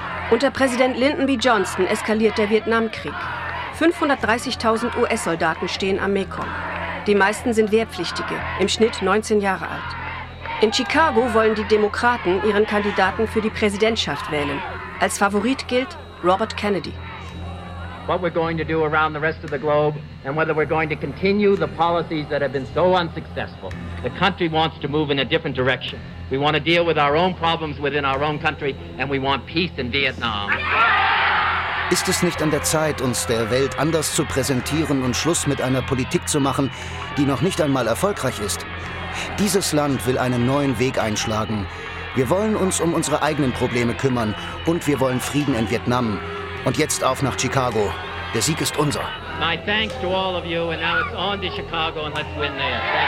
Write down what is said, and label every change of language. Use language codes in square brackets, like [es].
[de] Unter Präsident Lyndon B. Johnson eskaliert der Vietnamkrieg. 530.000 US-Soldaten stehen am Mekong. Die meisten sind Wehrpflichtige, im Schnitt 19 Jahre alt. In Chicago wollen die Demokraten ihren Kandidaten für die Präsidentschaft wählen. Als Favorit gilt Robert Kennedy. [en] What we're going to do around the rest of the globe and whether we're going to continue the policies that have been so unsuccessful. The country wants to move in a different direction. We want to deal with our own problems within our own country and we want peace in Vietnam. [de] Ist es nicht an der Zeit, uns der Welt anders zu präsentieren und Schluss mit einer Politik zu machen, die noch nicht einmal erfolgreich ist? Dieses Land will einen neuen Weg einschlagen. Wir wollen uns um unsere eigenen Probleme kümmern und wir wollen Frieden in Vietnam. Und jetzt auf nach Chicago. Der Sieg ist unser. [en] My thanks to all of you, and now it's on to Chicago, and let's win there.